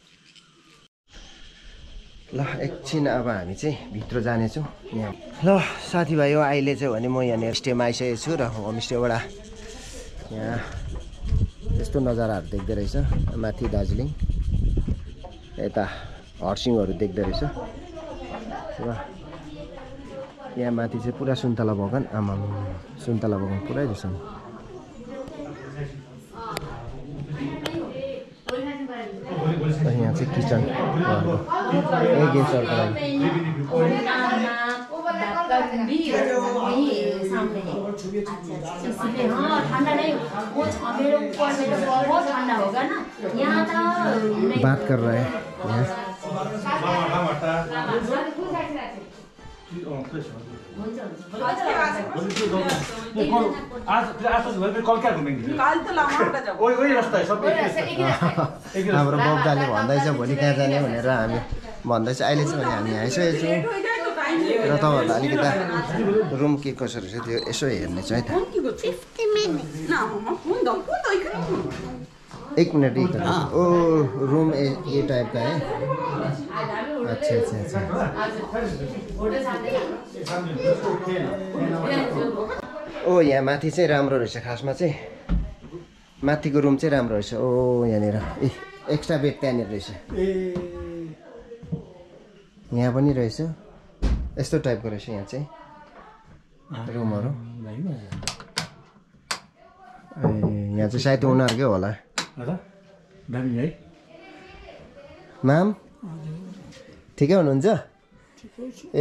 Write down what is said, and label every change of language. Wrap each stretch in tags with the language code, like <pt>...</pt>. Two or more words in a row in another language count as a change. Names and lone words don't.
<ne>ल एकछिन अब हामी चाहिँ भित्र जानेछौँ यहाँ ल साथीभाइ हो अहिले चाहिँ भने म यहाँनिर स्टेमा आइसकेको छु र होमस्टेबाट यहाँ यस्तो नजाराहरू देख्दै रहेछ माथि दार्जिलिङ यता हर्सिङहरू देख्दै रहेछ र यहाँ माथि चाहिँ पुरा सुन्तला बगान आमा सुन्तला बगान पुरै रहेछ नि यहाँ चाहिँ किचन</ne> <hi>बात कर रहा है</hi> <ne>यहाँ हाम्रो बब्दाले भन्दैछ भोलि कहाँ जाने भनेर हामी भन्दैछ अहिले चाहिँ भने हामी आइसकेको छौँ र तपाईँहरूलाई अलिकति रुम के कसो रहेछ त्यो यसो हेर्ने छ है त</ne> <hi>एक मिनट ओ रूम ये टाइप का है अच्छा अच्छा अच्छा</hi> <ne>ओ यहाँ माथि चाहिँ राम्रो रहेछ खासमा चाहिँ माथिको रुम चाहिँ राम्रो रहेछ ओ यहाँनिर एक्स्ट्रा बेड त्यहाँनिर रहेछ यहाँ पनि रहेछ यस्तो टाइपको रहेछ यहाँ चाहिँ रुमहरू यहाँ चाहिँ सायद उनीहरूकै होला माम ठिकै हुनुहुन्छ ए</ne>